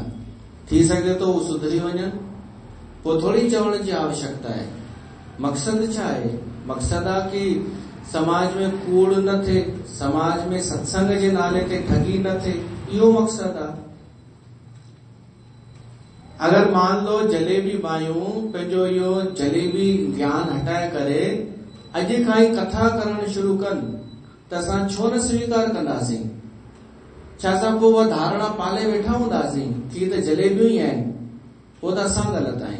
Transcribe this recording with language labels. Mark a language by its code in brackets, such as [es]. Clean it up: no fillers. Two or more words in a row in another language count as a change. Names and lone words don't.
[sd] थी सघे थो हू सुधरी वञनि, पोइ थोड़ी चवण जी आवश्यकता आहे। मक़सद छा आहे? मक़सद आहे कि समाज में कूड़ न थिए, समाज में सत्संग जे नाले ते ठगी न थिए, इहो मक़सद आहे। अगरि मान लो जलेबी बायूं पंहिंजो इहो जलेबी ज्ञान हटाए करे अॼु खां ई कथा करणु शुरू कनि त असां छो न स्वीकार कंदासीं? छा असां पोइ उहा धारणा पाले वेठा हूंदासीं कि त जलेबियूं ई आहिनि? पोइ त असां ग़लति आहियूं।